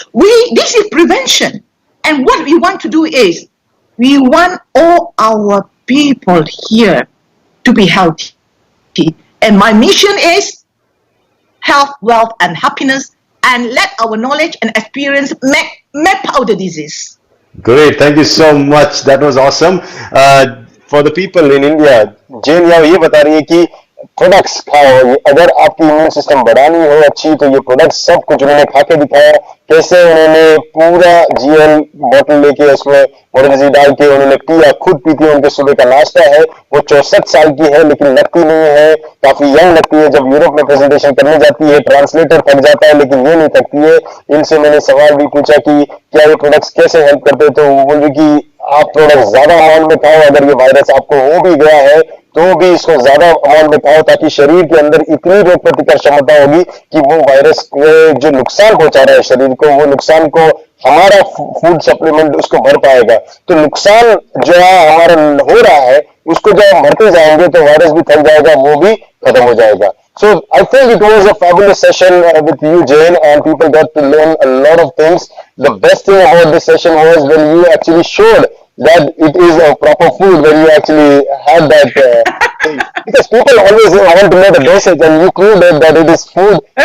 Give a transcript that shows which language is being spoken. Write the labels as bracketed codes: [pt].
[en] This is prevention. And what we want to do is, we want all our people here to be healthy. And my mission is health, wealth, and happiness. And let our knowledge and experience map out the disease. Great, thank you so much. That was awesome. For the people in India, [hi] Jane यहाँ ये बता रही है कि products खाओ, अगर आपकी immune system बढ़ानी हो अच्छी तो ये प्रोडक्ट्स सब कुछ उन्होंने खा के दिखाया, कैसे उन्होंने पूरा जीएल बॉटल लेके उसमें मोरिंजी डाल के उन्होंने पिया, खुद पीती है, उनके सुबह का नाश्ता है। वो 64 साल की है लेकिन लगती नहीं है, काफी यंग लगती है। जब यूरोप में प्रेजेंटेशन करने जाती है ट्रांसलेटर थक जाता है लेकिन ये नहीं थकती है। इनसे मैंने सवाल भी पूछा कि क्या ये प्रोडक्ट्स कैसे हेल्प करते, तो वो बोल रही कि आप प्रोडक्ट ज्यादा अमाउंट में खाओ, अगर ये वायरस आपको हो भी गया है तो भी इसको ज्यादा अमाउंट में खाओ, ताकि शरीर के अंदर इतनी रोग प्रतिकार क्षमता होगी कि वो वायरस को जो नुकसान पहुंचा रहा है शरीर को, वो नुकसान को हमारा फूड सप्लीमेंट उसको भर पाएगा। तो नुकसान जो है हमारा हो रहा है उसको जब हम भरते जाएंगे तो वायरस भी थक जाएगा, वो भी खत्म हो जाएगा। [en] So I think it was a fabulous session with you, Jane, and people got to learn a lot of things. The best thing about this session was when you actually showed that it is a proper food, when you actually had that thing. Because people always want to know the dosage, and you proved that it is food.